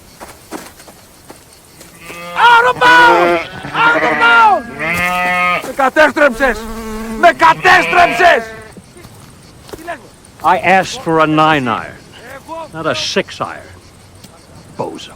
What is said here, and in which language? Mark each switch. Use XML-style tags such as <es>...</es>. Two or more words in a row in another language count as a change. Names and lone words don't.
<en>Out of bounds! Out of bounds!</en> <el>Με κατέστρεψες! Με κατέστρεψες!</el> <en>I asked for a 9-iron, not a 6-iron. Bozo.</en>